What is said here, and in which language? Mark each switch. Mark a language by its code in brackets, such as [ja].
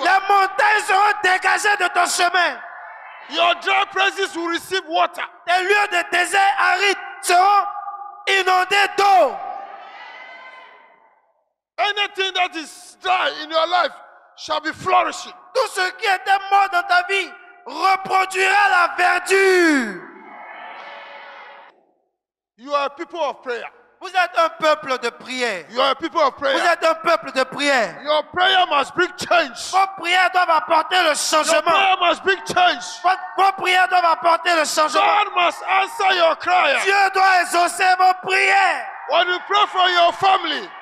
[fr] Les montagnes seront dégagées de ton chemin. [en] Your dry places will receive water. [fr] Les lieux de désert arides seront inondés d'eau. [en] Anything that is dry in your life shall be flourishing. [fr] Tout ce qui était mort dans ta vie reproduira la verdure. [en] You are a people of prayer. [fr] Vous êtes un peuple de prière. [en] You are a people of [fr] Vous [en] prayer. [fr] êtes un peuple de prière. [en] Your prayer must bring change. [fr] Vos prières doivent apporter le [en] Your [fr] changement. [en] prayer must bring change. [fr] Vos prières doivent apporter le changement. [en] God must answer your cry. [fr] Dieu doit exaucer vos prières. [en] When you pray for your family,